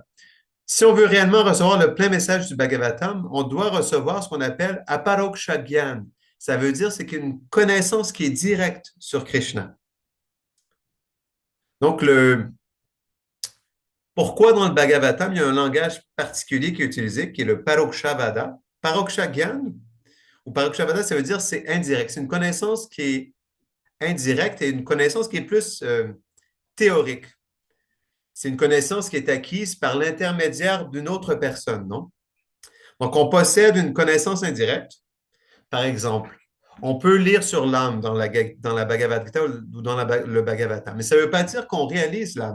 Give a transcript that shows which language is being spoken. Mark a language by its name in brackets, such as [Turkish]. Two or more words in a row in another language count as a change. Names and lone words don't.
[French] Si on veut réellement recevoir le plein message du Bhagavatam, on doit recevoir ce qu'on appelle [Sanskrit] aparoksha gyan. [French] Ça veut dire c'est une connaissance qui est directe sur Krishna. Donc, pourquoi dans le Bhagavatam, il y a un langage particulier qui est utilisé, qui est le parokshavada. [Sanskrit] Paroksha gyan, [French] ou parokshavada, ça veut dire c'est indirect. C'est une connaissance qui est indirecte et une connaissance qui est plus théorique. C'est une connaissance qui est acquise par l'intermédiaire d'une autre personne, non? Donc, on possède une connaissance indirecte. Par exemple, on peut lire sur l'âme dans la Bhagavad Gita ou dans le Bhagavatam, mais ça ne veut pas dire qu'on réalise l'âme.